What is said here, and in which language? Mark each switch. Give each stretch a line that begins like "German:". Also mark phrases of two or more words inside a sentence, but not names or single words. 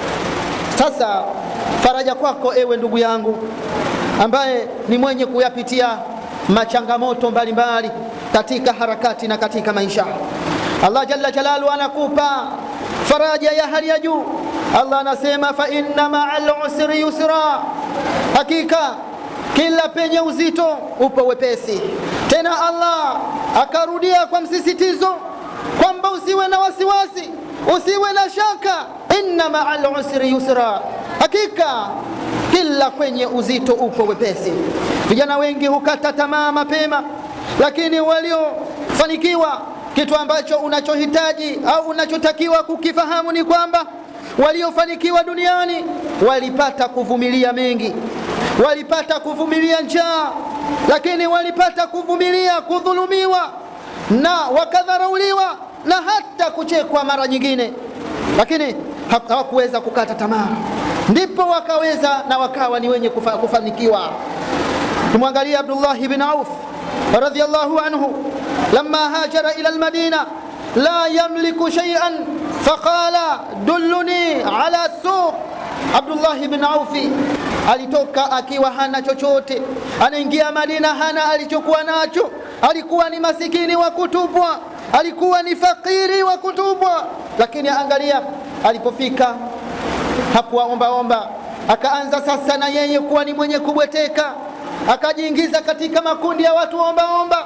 Swahili: Sasa faraja kwako ewe ndugu yangu ambaye ni mwenye kuyapitia machangamoto mbalimbali katika harakati na katika maisha. Allah
Arabic: جل جلاله
Swahili: anakupa faraja ya hali ya juu. Allah anasema
Arabic: فإن مع العسر يسرا,
Swahili: hakika kila penye uzito upo wepesi. Tena Allah akarudia kwa msisitizo kwamba usiwe na wasiwasi, usiwe na shaka,
Arabic: إن مع العسر يسرا,
Swahili: hakika kila kwenye uzito upo wepesi. Vijana wengi hukata tamaa mapema, lakini waliofanikiwa, kitu ambacho unachohitaji au unachotakiwa kukifahamu ni kwamba waliofanikiwa duniani walipata kuvumilia mengi, walipata kuvumilia njaa, lakini walipata kuvumilia kudhulumiwa na wakadharauliwa na hata kuchekwa mara nyingine, lakini hawakuweza kukata tamaa, ndipo wakaweza na wakawa ni wenye kufanikiwa.
Arabic: Tumwangalia Abdullah ibn Auf رضي الله عنه, لما هاجر إلى المدينة لا يملك شيئا فقال دلوني على السوق.
Swahili: Abdullah ibn Auf alitoka akiwa hana chochote, anaingia Madina hana alichokuwa nacho, alikuwa ni masikini wa kutupwa, alikuwa ni fakiri wa kutupwa. Lakini angalia, alipofika hakuwaomba, akaanza sasa na yeye kuwa ni mwenye kubweteka, akajiingiza katika makundi ya watu omba.